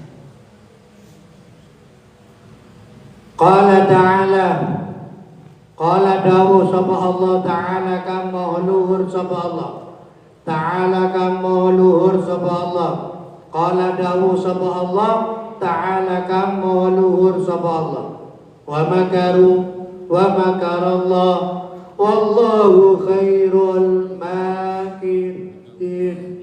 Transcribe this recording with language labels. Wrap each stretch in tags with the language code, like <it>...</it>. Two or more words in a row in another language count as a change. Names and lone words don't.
<ar>قال تعالى,</ar> <jv>qala dawu sapa Allah ta'ala kang maha luhur sapa Allah. Ta'ala kang maha luhur sapa Allah. Qala dawu sapa Allah ta'ala kang maha luhur sapa Allah.</jv> <ar>ومكروا ومكر الله والله خير الماكرين.</ar>